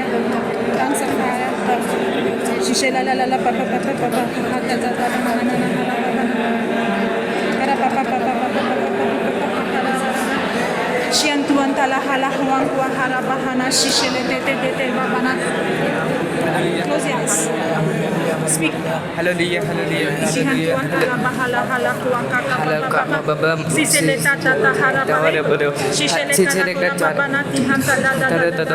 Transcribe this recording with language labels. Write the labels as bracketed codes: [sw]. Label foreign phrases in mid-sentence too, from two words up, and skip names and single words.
[en] Tongues of fire. Shishe la la la la papa papa papa. Shiantuan tala hala huang kwa harabahana shishe le te te te te babana. Close your eyes. Speak. Hallelujah, hallelujah, Shihan hallelujah. tuan hala bahala hala tuan kaka. Sisele tata hara bale. Sisele kala baba na tihan tada tada.